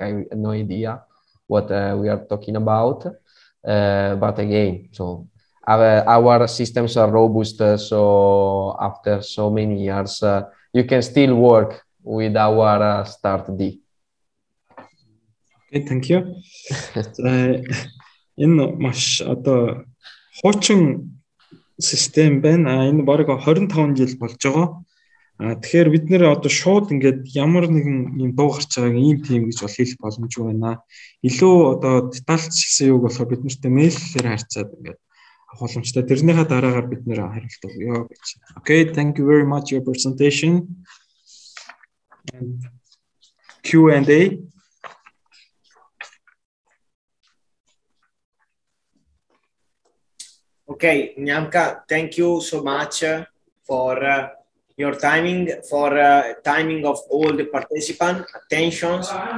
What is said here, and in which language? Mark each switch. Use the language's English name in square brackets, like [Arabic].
[English] I have no idea what we are talking about. But again, so our systems are robust. So after so many years, you can still work with our Start D. Okay, thank you. [Mongolian] Энэ маш одоо хуучин систем байна. Энэ бараг 25 жил болж байгаа. Тэгэхээр бид нэр одоо шууд ингээд ямар нэгэн юм дуу гарч байгааг ийм тийм гэж бол хэлэх боломжгүй байна. Илүү одоо детальчилсан юуг болохоор бид нарт мэйлээр харьцаад ингээд авах боломжтой. Тэрнийхээ дараагаар бид нэр хариулт өгье гэж. [English] Okay, thank you very much your presentation. And Q&A. Okay, Nyamka, thank you so much for your timing, for timing of all the participants' attentions.